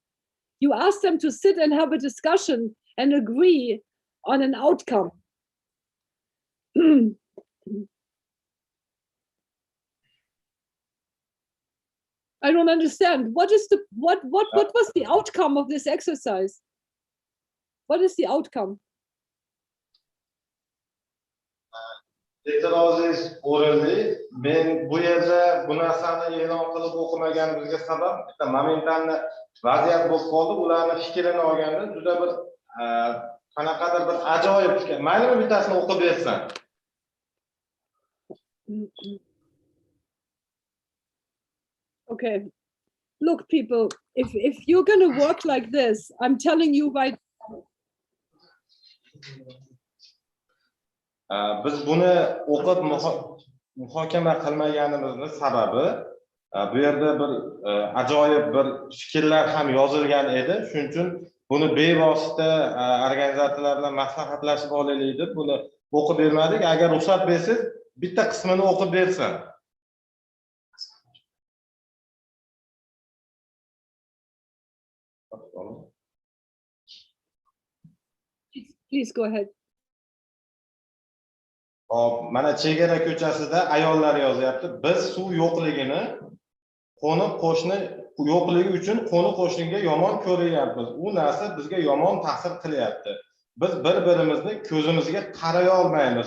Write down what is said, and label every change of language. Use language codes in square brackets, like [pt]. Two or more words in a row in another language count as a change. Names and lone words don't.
[en] You ask them to sit and have a discussion and agree on an outcome. I don't understand. What was the outcome of this exercise? What is the outcome? [uz] E'tirozingiz o'rinli. Men bu yerda bu narsani e'lon qilib o'qimaganimizga sabab bitta momentalni vaziyat bo'lib qoldi. Ularni fikrini olganda juda bir qanaqadir bir ajoyib fikr. Maylimi bittasini o'qib bersan? [en] Okay. Look, people, if you're going to work like this, I'm telling you right. [uz] Biz buni o'qib muhokama qilmaganimizning sababi bu yerda bir ajoyib bir fikrlar ham yozilgan edi. Shuning uchun buni bevosita organizatorlar bilan maslahatlashib olaylik deb buni o'qib bermadik. Agar ruxsat bersangiz, bitta qismini o'qib bersan. [en] Please go ahead. [uz] Hop, mana chegara ko'chasida ayollar yozyapti. Biz suv yo'qligini, qo'ni-qo'shni yo'qligi uchun qo'ni-qo'shniga yomon ko'ryapmiz. U narsa bizga yomon ta'sir qilyapti. Biz bir-birimizni ko'zimizga qaray olmaymiz.